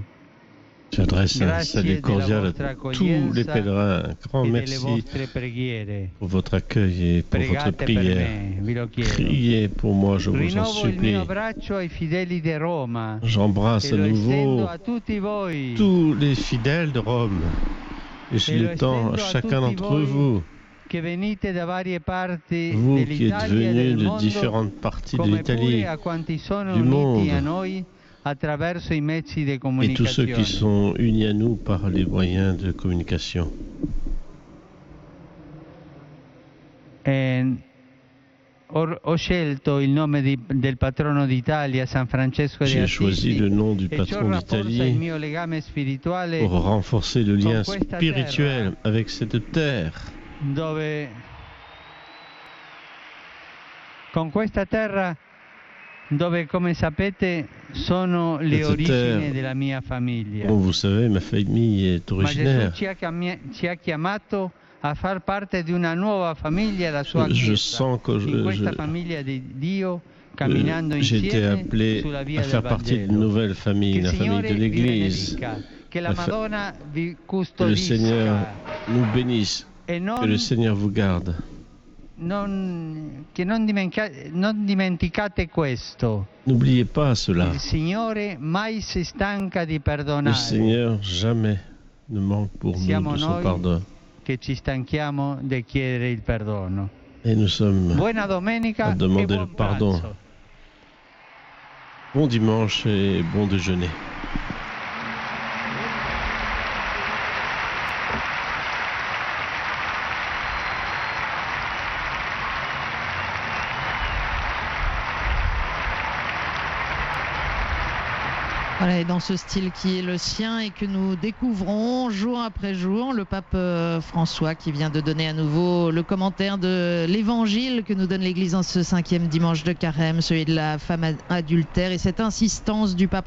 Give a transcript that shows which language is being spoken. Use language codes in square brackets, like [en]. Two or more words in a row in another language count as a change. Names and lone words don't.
[fr] J'adresse un salut cordial à tous les pèlerins. Un grand [it] e delle [fr] merci [it] vostre preghiere. [fr] pour votre accueil et pour votre [it] Pregate per [fr] prière. [it] me, vi lo chiedo. [fr] Priez pour moi, je vous en [it] Rinnovo il [fr] supplie. [it] mio abbraccio ai fideli di Roma [fr] J'embrasse [it] e [fr] à [it] lo [fr] nouveau [it] estendo a tutti voi. [fr] tous les fidèles de Rome. Et je Et le l'étends à [it] estendo a [fr] chacun [it] tutti [fr] d'entre [it] voi [fr] vous, [it] Che venite da varie parti [fr] vous qui êtes [it] dell'Italia e [fr] venus [it] del [fr] de [it] mondo, [fr] différentes parties de [it] come [fr] l'Italie, [it] pure a quanti sono [fr] du [it] uniti [fr] monde, [it] a noi attraverso i mezzi di [fr] et tous ceux qui [it] comunicazione. [fr] sont unis à nous par les moyens de communication. [it] Ho scelto il nome del patrono d'Italia, San Francesco di [fr] J'ai choisi [it] Assisi, [fr] le nom du [it] e ciò [fr] patron [it] rafforza il [fr] d'Italie [it] mio legame spirituale [fr] pour renforcer le lien [it] con questa [fr] spirituel [it] terra. [fr] avec cette terre. [it] Con questa terra dove, come sapete, sono le Questa origini terra, della mia famiglia. [fr] Bon, vous savez, ma famille est [it] Ma Gesù [fr] originaire. [it] ci ha chiamato a far parte di una nuova famiglia, la sua [fr] Je [it] Chiesa. [fr] sens que [it] In questa famiglia di Dio, camminando [fr] j'ai été [it] insieme [fr] appelé [it] sulla via [fr] à [it] del [fr] faire partie d'une [it] Vangelo. [fr] nouvelle famille, [it] Che [fr] la [it] il [fr] famille [it] Signore [fr] de [it] vi [fr] l'Église. [it] benedica che la Madonna vi [fr] Que le [it] custodisca. [fr] Seigneur nous bénisse, [it] E [fr] que le Seigneur vous garde. [it] che non dimenticate questo. [fr] N'oubliez pas cela. [it] Il Signore mai si stanca di [fr] Le [it] perdonare. [fr] Seigneur jamais ne manque pour [it] Siamo [fr] nous de son [it] noi [fr] pardon. [it] che ci stanchiamo di chiedere il perdono. [fr] Et nous sommes [it] Buona domenica [fr] à [it] e [fr] demander [it] buon [fr] le pardon. [it] pranzo. [fr] Bon dimanche et bon déjeuner. Voilà, et dans ce style qui est le sien et que nous découvrons jour après jour, le pape François qui vient de donner à nouveau le commentaire de l'évangile que nous donne l'Église en ce 5e dimanche de Carême, celui de la femme adultère, et cette insistance du pape.